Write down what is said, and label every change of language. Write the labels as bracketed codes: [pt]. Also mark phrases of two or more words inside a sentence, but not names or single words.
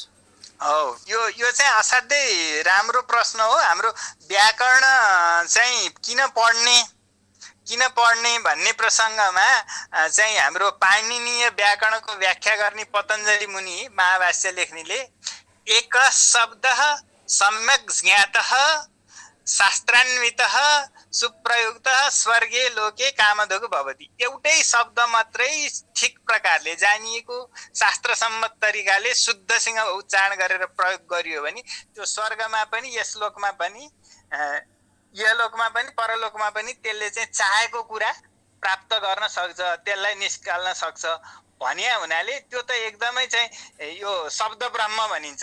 [ne] हो, यो चाहिँ असाध्यै राम्रो प्रश्न हो। हाम्रो व्याकरण चाहिँ किन पढ्ने भन्ने प्रसङ्गमा चाहिँ हाम्रो पाणिनीय व्याकरणको व्याख्या गर्ने पतञ्जलि मुनि महाभाष्य लेख्नेले [sa] एक शब्दः सम्यक् ज्ञातः शास्त्रान्वितः सुप्रयुक्तः स्वर्गे लोके कामधुग् भवति। [ne] एउटै शब्द मात्रै ठिक प्रकारले जानिएको, शास्त्रसम्मत तरिकाले शुद्धसँग उच्चारण गरेर प्रयोग गरियो भने त्यो स्वर्गमा पनि, यस लोकमा पनि, यलोकमा पनि, परलोकमा पनि त्यसले चाहिँ चाहेको कुरा प्राप्त गर्न सक्छ, त्यसलाई निस्काल्न सक्छ भन्ने हुनाले त्यो त एकदमै चाहिँ यो शब्द ब्रह्म भनिन्छ।